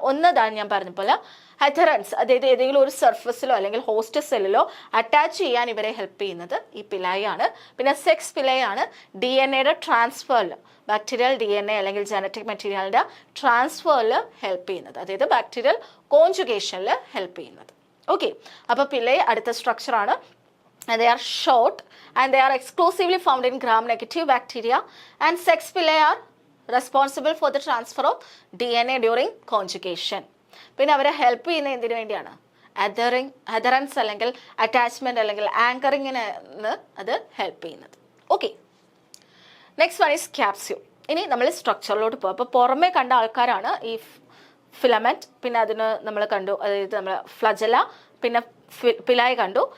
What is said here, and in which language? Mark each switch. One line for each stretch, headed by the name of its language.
Malayalam: ഒന്നതാണ് ഞാൻ പറഞ്ഞ പോലെ അഥറൻസ്, അതായത് ഏതെങ്കിലും ഒരു സർഫസിലോ അല്ലെങ്കിൽ ഹോസ്റ്റ് സെല്ലിലോ അറ്റാച്ച് ചെയ്യാൻ ഇവരെ ഹെൽപ്പ് ചെയ്യുന്നത് ഈ പില്ലൈ ആണ്. പിന്നെ സെക്സ് പില്ലൈ ആണ് DNA ട്രാൻസ്ഫറിൽ, ബാക്ടീരിയൽ DNA അല്ലെങ്കിൽ ജനറ്റിക് മെറ്റീരിയലിൻ്റെ ട്രാൻസ്ഫറിൽ ഹെൽപ്പ് ചെയ്യുന്നത്, അതായത് ബാക്ടീരിയൽ കോൺജുഗേഷനിൽ ഹെൽപ്പ് ചെയ്യുന്നത്. ഓക്കെ, അപ്പോൾ പില്ലൈ അടുത്ത സ്ട്രക്ചറാണ്.
English: And they are short and they are exclusively found in gram-negative bacteria, and sex pili are responsible for the transfer of DNA during conjugation.
Malayalam: പിന്നെ അവരെ help ചെയ്യുന്ന എന്തിനു വേണ്ടിയാണ്? അഥറൻസ് അല്ലെങ്കിൽ അറ്റാച്ച്മെൻറ്റ് അല്ലെങ്കിൽ ആങ്കറിങ്ങിന് അത് ഹെൽപ്പ് ചെയ്യുന്നത്. Okay,
English: Next one is capsule.
Malayalam: ഇനി നമ്മൾ സ്ട്രക്ചറിലോട്ട് പോകും. അപ്പോൾ പുറമേ കണ്ട ആൾക്കാരാണ് ഈ ഫിലമെൻറ്റ്, പിന്നെ അതിന് നമ്മൾ കണ്ടു, അതായത് നമ്മൾ ഫ്ലജല, പിന്നെ പിലായി കണ്ടു.